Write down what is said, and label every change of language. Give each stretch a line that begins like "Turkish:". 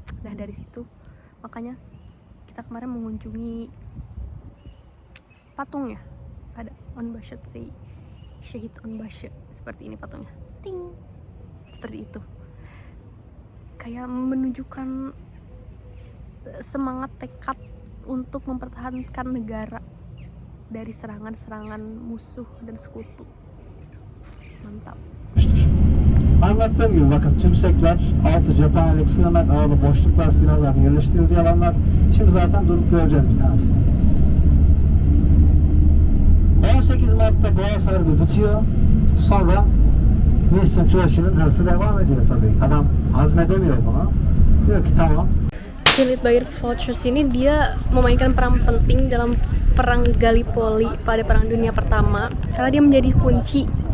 Indonesian: Nah dari situ makanya kita kemarin mengunjungi patungnya, ada Onbashi Syahid Onbashi, seperti ini patungnya, ting, seperti itu, kayak menunjukkan semangat tekad untuk mempertahankan negara dari serangan-serangan musuh dan sekutu. Mantap.
Turkish: Anlattığım gibi bakın tümsekler, altı cephanelik sığınak ağlı boşluklar, silahların yerleştirildiği alanlar. Şimdi zaten durup göreceğiz bir tanesini. 18 Mart'ta Boğaz Harbi bitiyor. Sonra Winston Churchill'in hırsı devam ediyor tabii. Adam hazmedemiyor bunu. Diyor ki tamam.
Indonesian: Gilead Bair Fortress ini dia memainkan peran penting dalam perang Gallipoli pada Perang Dunia Pertama, karena dia menjadi kunci.